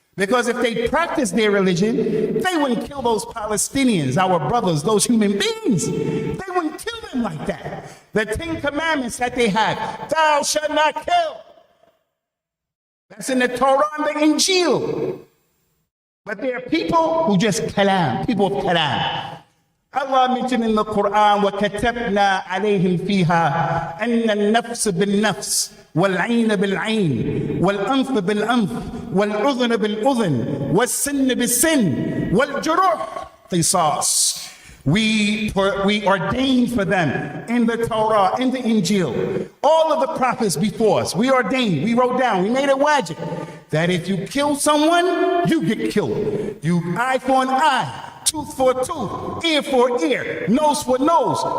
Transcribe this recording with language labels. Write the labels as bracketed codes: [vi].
[en] Because if they practice their religion, they wouldn't kill those Palestinians, our brothers, those human beings. They wouldn't kill them like that. The 10 commandments that they have, thou shalt not kill. That's in the Torah and the Injil. But there are people who just kalam, people of kalam. [ar] Allah mentioned in the Quran, وَكَتَبْنَا عَلَيْهِمْ فِيهَا أَنَّ النَّفْسَ بِالنَّفْسِ وَالْعَيْنَ بِالْعَيْنِ وَالْأَنْفَ بِالْأَنْفِ وَالْأُذُنَ بِالْأُذُنِ وَالسِّنَّ بِالسِّنِّ وَالْجُرُوحِ قِصَاص. [en] We ordained for them in the Torah, in the Injil, all of the prophets before us. We ordained, we wrote down, we made it wajib that if you kill someone, you get killed. You eye for an eye, tooth for a tooth, ear for ear, nose for nose.